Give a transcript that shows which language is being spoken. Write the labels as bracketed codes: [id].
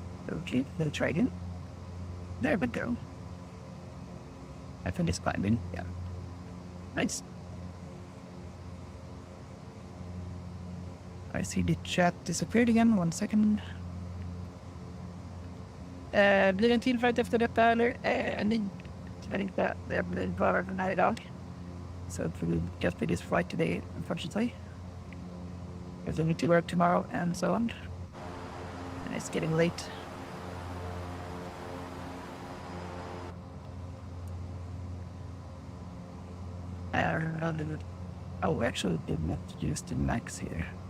[en] Okay, let's try again. There we go. I finished climbing, yeah. Nice. I see the chat disappeared again, 1 second. [sv] Blir det en till flight efter detta eller? Nej, tyvärr inte. Det blir bara den här idag. [en] So it will just be this flight today, unfortunately. Because I need to work tomorrow and so on. And it's getting late. Oh, actually did not use the max here.